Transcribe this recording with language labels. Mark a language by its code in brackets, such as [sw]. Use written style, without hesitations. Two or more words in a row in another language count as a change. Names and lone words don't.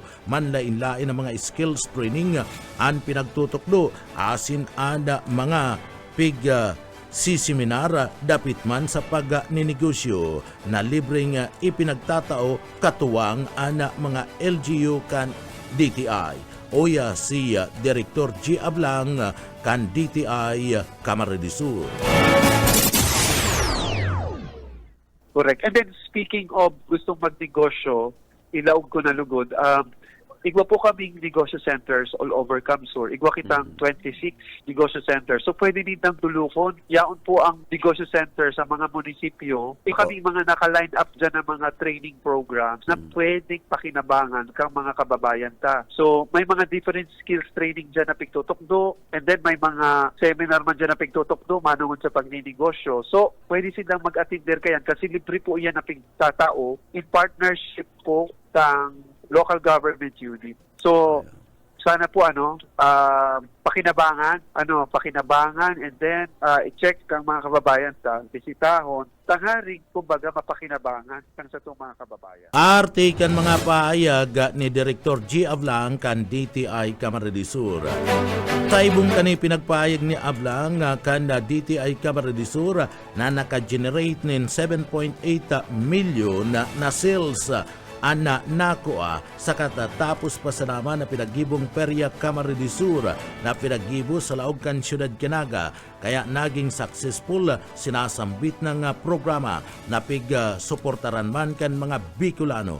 [bik] Manlain-lain ang mga [en] skills training [bik] ang pinagtutukdo asin ada mga seminar dapit man sa pag-ninegosyo na libreng ipinagtatao katuwang ana mga LGU kan DTI. Oya si Director G. Ablang kan DTI Camarines Sur. Correct. [en] And then speaking of [bik] gustong magnegosyo, ilaog ko na lugod, igwa po kaming negosyo [en] centers all over [bik] Camsur. Igwa kitang 26 negosyo centers. So pwede nitang tulukon. Yaon po ang negosyo center sa mga munisipyo. Kaming mga naka-line up dyan ng mga [en] training programs [bik] na pwedeng pakinabangan kang mga kababayan ta. So may mga [en] different skills training [bik] dyan na pigtutokdo, [en] and then [bik] may mga seminar man dyan na pigtutokdo manungon sa pagninegosyo. So pwede silang mag-attend there kayan kasi libre po iyan na pigtatao [en] in partnership [bik] po tang [en] local government unit. [bik] So sana po pakinabangan, [en] and then [bik] i-check kang mga kababayan ta, bisitahon, tangaring kumbaga mapakinabangan kan sa itong mga kababayan. Arte kan mga pahayag ni Director G. Ablang kan DTI Camarines Sur. Taibong kani pinagpahayag ni Ablang kan DTI Camarines Sur na naka-generate nin 7.8 million na sales ana nakuha sa katatapos pa sa naman na pinagibong Perya Camarines Sur na pinagibo sa laog kan Siyudad Canaga, kaya naging successful sinasambit ng programa na suportaran man kan mga Bicolano.